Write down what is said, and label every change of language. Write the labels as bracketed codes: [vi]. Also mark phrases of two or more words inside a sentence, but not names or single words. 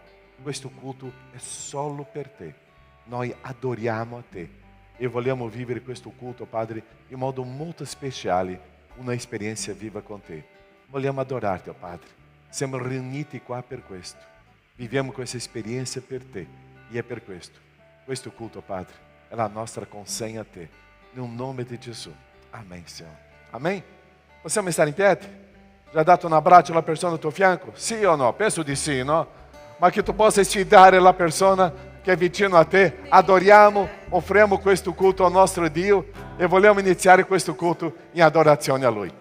[it] Questo culto è solo per te. Noi adoriamo a te e vogliamo vivere questo culto, Padre, in modo molto speciale, una esperienza viva con te. Vogliamo adorarti, oh Padre. Siamo riuniti qua per questo. Viviamo questa esperienza per te e è per questo. Questo culto, Padre, è la nostra consegna a te. Nel nome di Gesù. [pt] Amém, Senhor. Amém? [it] Possiamo stare in piedi? Já dato un abbraccio alla persona al tuo fianco? Sì o no? Penso di sì, no? Ma che tu possa sfidare la persona che è vicino a te. Adoriamo, offriamo questo culto al nostro Dio e vogliamo iniziare questo culto in adorazione a Lui.